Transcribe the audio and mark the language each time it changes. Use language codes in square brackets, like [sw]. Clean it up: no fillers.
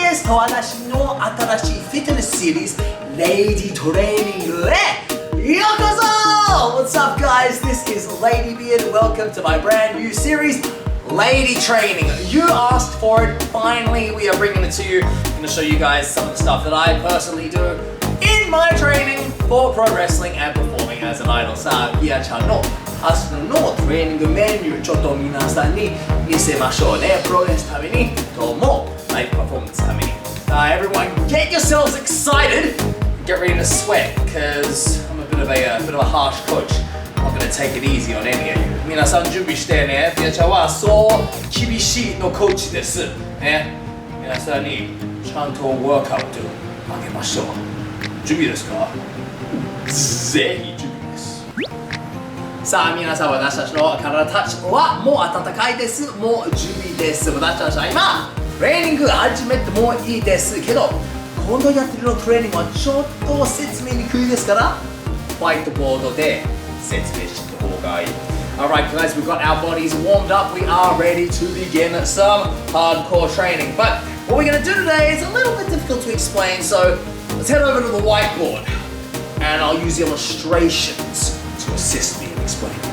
[ja] 私の新しいフィットネスシリーズ Ladytraining へようこそ [en] What's up guys? This is Ladybeard. Welcome to my brand new series Ladytraining. You asked for it. Finally, we are bringing it to you. I'm going to show you guys some of the stuff that I personally do in my training for pro wrestling and performing as an idol. [ja] さあ、ピアちゃんの明日のトレーニングメニューちょっと皆さんに見せましょうね。プロレスためにともライブパフォーマンスために。 [en] Everyone, get yourselves excited. Get ready to sweat because I'm a bit of a harsh coach. I'm not going to take it easy on any of you. [ja] 皆さん準備してね。ピアちゃんはそう厳しいのコーチです。ね。皆さんにちゃんとワークアウトあげましょう。準備ですか？ぜひ準備です。さあ皆さん、私たちの体たちはもう温かいです。もう準備です。私たちは今トレーニング始めてもいいですけど、今度やってるのトレーニングはちょっと説明にくいですから、ホワイトボードで説明してた方がいい。 [en] Alright guys, we've got our bodies warmed up. We are ready to begin some hardcore training. But what we're going to do today is a little bit difficult to explain, so let's head over to the whiteboard and I'll use illustrations to assist me in explaining.